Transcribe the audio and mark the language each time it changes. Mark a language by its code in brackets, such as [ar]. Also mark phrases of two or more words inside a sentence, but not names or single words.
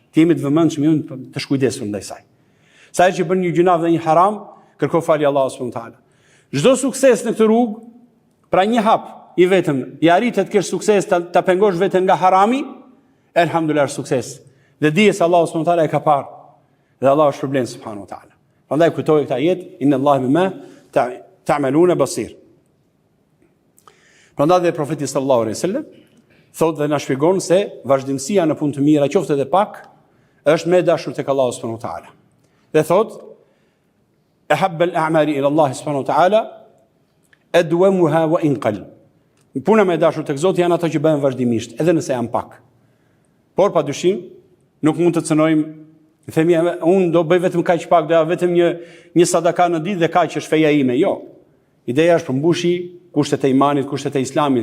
[sq] Ti jemi të vëmendshëm, të shkujdesur ndaj saj. Sa herë që bën një gjunaf dhe një haram, kërko falje Allahu [ar] سبحانه وتعالى. [sq] Çdo sukses në këtë rrugë, pra një hap i vetëm, i arritet të kesh sukses ta pengosh veten nga harami, elhamdulillah sukses. Dhe dije se Allahu [ar] سبحانه وتعالى [sq] e ka parë. Dhe Allahu shpërblen [ar] سبحانه وتعالى. [sq] Prandaj kujtoj këtë ajet, [ar] إن الله بما تعملون بصير. [sq] Prandaj dhe profeti [ar] صلى الله عليه وسلم [sq] thotë dhe na shpjegon se vazhdimësia në punë të mira, qoftë edhe pak, është më e dashur tek Allahu [ar] سبحانه وتعالى. [sq] Dhe thotë [ar] أحب الأعمال إلى الله سبحانه وتعالى أدومها وإن قل. [sq] Puna më e dashur tek Zoti janë ato që bëhen vazhdimisht, edhe nëse janë pak. Por padyshim nuk mund të cënojmë, themi unë do bëj vetëm kaq pak, do vetëm një sadaka në ditë dhe kaq është feja ime. Jo. Ideja është përmbushi kushtet e imanit, kushtet e islamit.